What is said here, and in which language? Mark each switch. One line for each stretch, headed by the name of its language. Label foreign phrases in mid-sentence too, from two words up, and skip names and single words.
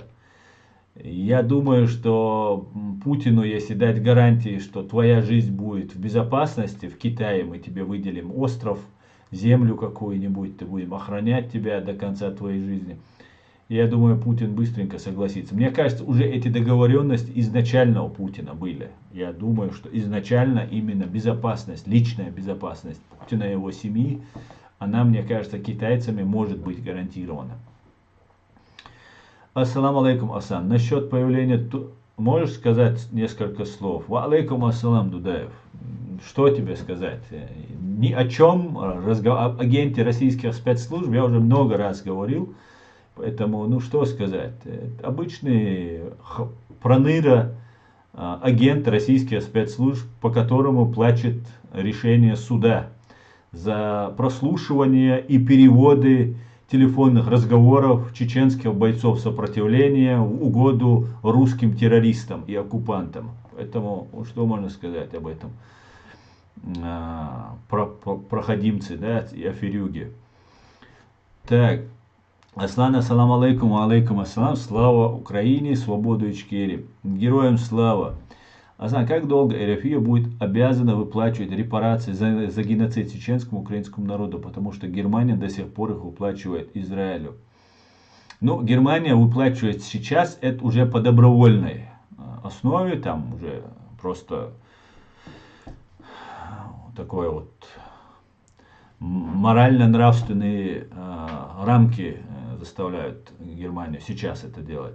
Russian: Я думаю, что Путину, если дать гарантии, что твоя жизнь будет в безопасности, в Китае мы тебе выделим остров, землю какую-нибудь, ты будем охранять тебя до конца твоей жизни. Я думаю, Путин быстренько согласится. Мне кажется, уже эти договоренности изначально у Путина были. Я думаю, что изначально именно безопасность, личная безопасность Путина и его семьи, она, мне кажется, китайцами может быть гарантирована.
Arabic: السلام عليكم,
Russian: Асан. Насчет появления... Можешь сказать несколько слов?
Arabic: وعليكم السلام,
Russian: Дудаев. Что тебе сказать? Ни о чем. Об агенте российских спецслужб я уже много раз говорил. Поэтому, ну что сказать. Обычный проныра, агент российских спецслужб, по которому плачет решение суда за прослушивание и переводы телефонных разговоров чеченских бойцов сопротивления в угоду русским террористам и оккупантам. Поэтому, что можно сказать об этом? Проходимцы, да, и аферюги. Так,
Arabic: Аслан, السلام عليكم، عليكم السلام,
Russian: слава Украине, свободу Ичкерии. Героям слава. Аслан, как долго РФ будет обязана выплачивать репарации за геноцид чеченскому украинскому народу, потому что Германия до сих пор их выплачивает Израилю? Ну, Германия выплачивает сейчас, это уже по добровольной основе, там уже просто такое вот морально-нравственные рамки заставляют Германию сейчас это делать.